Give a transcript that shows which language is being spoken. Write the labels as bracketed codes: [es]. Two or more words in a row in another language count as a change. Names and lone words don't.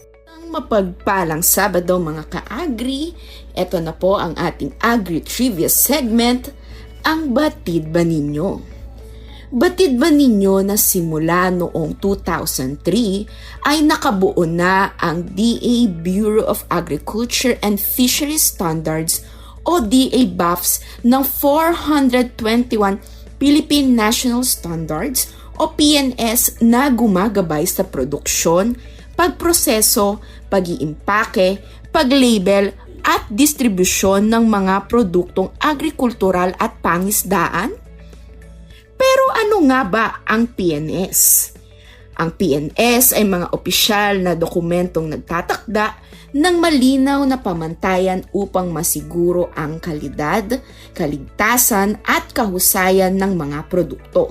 [tl] Mapagpalang Sabado mga ka-agri, eto na po ang ating Agri-Trivia segment, ang Batid Ba Ninyo? Batid ba ninyo na simula noong 2003 ay nakabuo na ang DA Bureau of Agriculture and Fisheries Standards o DA BAFS ng 421 Philippine National Standards o PNS na gumagabay sa produksyon, pagproseso, pag-iimpake, paglabel at distribusyon ng mga produktong agrikultural at pangisdaan? Pero ano nga ba ang PNS? Ang PNS ay mga opisyal na dokumentong nagtatakda ng malinaw na pamantayan upang masiguro ang kalidad, kaligtasan at kahusayan ng mga produkto.